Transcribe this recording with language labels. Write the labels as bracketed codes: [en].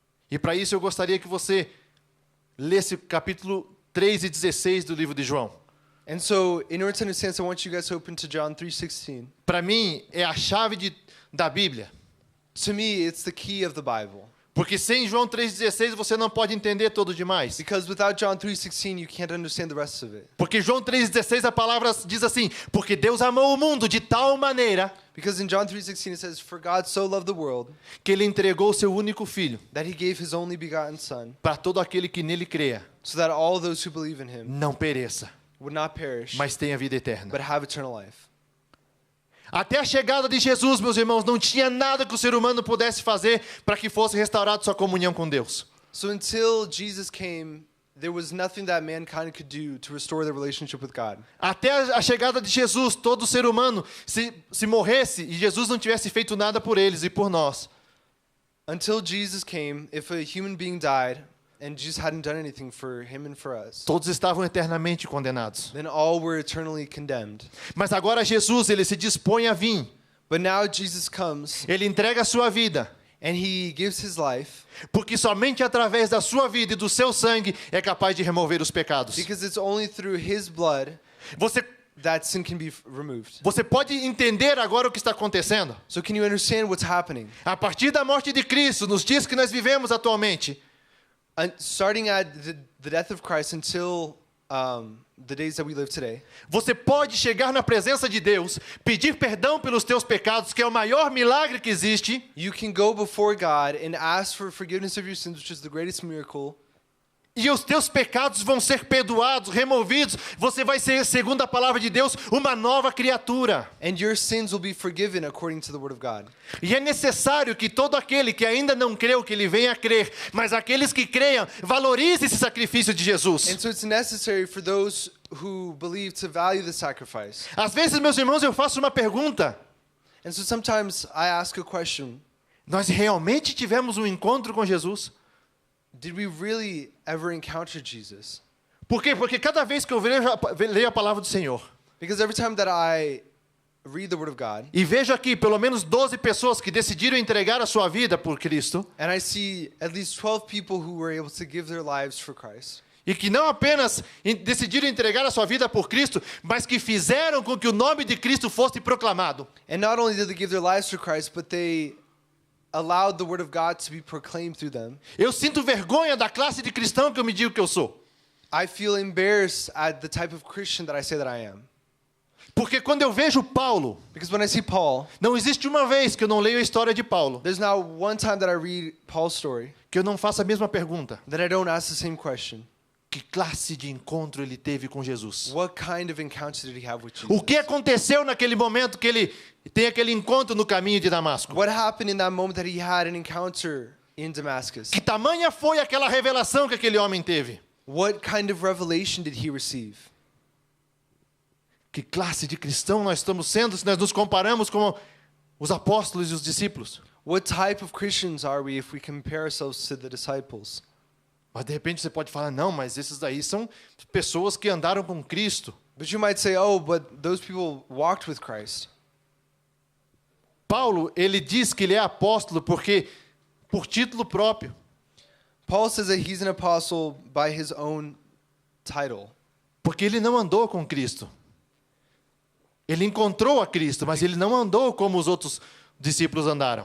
[pt] E para isso eu gostaria que você lesse o capítulo 3 e 16 do livro de João. [en] And so in order to understand, I want you guys to open to John 3:16. [pt] Para mim é a chave da Bíblia. [en] To me, it's the key of the Bible. [pt] Porque sem João 3,16 você não pode entender todo o demais. [en] Because without John 3:16, you can't understand the rest of it. [pt] Porque João 3,16 a palavra diz assim: porque Deus amou o mundo de tal maneira [en] Because in John 3:16 it says, "For God so loved the world [pt] que ele entregou o seu único filho [en] that he gave his only begotten son, [pt] para todo aquele que nele creia [en] so that all those who believe in him [pt] não pereça, [en] would not perish, [pt] mas tenha vida eterna. [en] but have eternal life." [pt] Até a chegada de Jesus, meus irmãos, não tinha nada que o ser humano pudesse fazer para que fosse restaurada sua comunhão com Deus. [en] So until Jesus came, there was nothing that mankind could do to restore their relationship with God. [pt] Até a chegada de Jesus, todo ser humano, se morresse e Jesus não tivesse feito nada por eles e por nós, [en] Until Jesus came, if a human being died and Jesus hadn't done anything for him and for us, [pt] todos estavam eternamente condenados. [en] then all were eternally condemned. [pt] Mas agora Jesus, ele se dispõe a vir. [en] But now Jesus comes [pt] Ele entrega a sua vida, [en] and he gives his life, [pt] porque somente através da sua vida e do seu sangue é capaz de remover os pecados. [en] because it's only through his blood that sin can be removed. [pt] Você pode entender agora o que está acontecendo? [en] So can you understand what's happening? [pt] A partir da morte de Cristo, nos dias que nós vivemos atualmente, [en] Starting at the death of Christ until the days that we live today, [pt] você pode chegar na presença de Deus, pedir perdão pelos teus pecados, que é o maior milagre que existe, [en] you can go before God and ask for forgiveness of your sins, which is the greatest miracle. [pt] e os teus pecados vão ser perdoados, removidos. Você vai ser, segundo a palavra de Deus, uma nova criatura. [en] And your sins will be forgiven according to the word of God. [pt] E é necessário que todo aquele que ainda não creu, que ele venha a crer. Mas aqueles que creiam, valorize esse sacrifício de Jesus. [en] And so it's necessary for those who believe to value the sacrifice. [pt] Às vezes, meus irmãos, eu faço uma pergunta. [en] And so sometimes I ask a question. [pt] Nós realmente tivemos um encontro com Jesus? [en] Did we really ever encounter Jesus? [pt] Por quê? Porque cada vez que eu leio a palavra do Senhor, [en] Because every time that I read the Word of God, [pt] e vejo aqui pelo menos 12 pessoas que decidiram entregar a sua vida por Cristo, [en] and I see at least 12 people who were able to give their lives for Christ. [pt] e que não apenas decidiram entregar a sua vida por Cristo, mas que fizeram com que o nome de Cristo fosse proclamado. [en] And not only did they give their lives for Christ, but they allowed the Word of God to be proclaimed through them. [pt] Eu sinto vergonha da classe de cristão que eu me digo que eu sou. [en] I feel embarrassed at the type of Christian that I say that I am. [pt] Porque quando eu vejo Paulo, [en] Because when I see Paul, [pt] não existe uma vez que eu não leio a história de Paulo, [en] there's not one time that I read Paul's story [pt] que eu não faça a mesma pergunta. [en] that I don't ask the same question. [pt] Que classe de encontro ele teve com Jesus? [en] What kind of encounter did he have with Jesus? [pt] O que aconteceu naquele momento que ele tem aquele encontro no caminho de Damasco? [en] What happened in that moment that he had an encounter in Damascus? [pt] Que tamanha foi aquela revelação que aquele homem teve? [en] What kind of revelation did he receive? [pt] Que classe de cristão nós estamos sendo se nós nos comparamos com os apóstolos e os discípulos? [en] What type of Christians are we if we compare ourselves to the disciples? [pt] Mas de repente você pode falar, não, mas esses daí são pessoas que andaram com Cristo. [en] But you might say, oh, but those people walked with Christ. [pt] Paulo, ele diz que ele é apóstolo porque por título próprio. [en] Paul says that he's an apostle by his own title. [pt] Porque ele não andou com Cristo. Ele encontrou a Cristo, mas ele não andou como os outros discípulos andaram.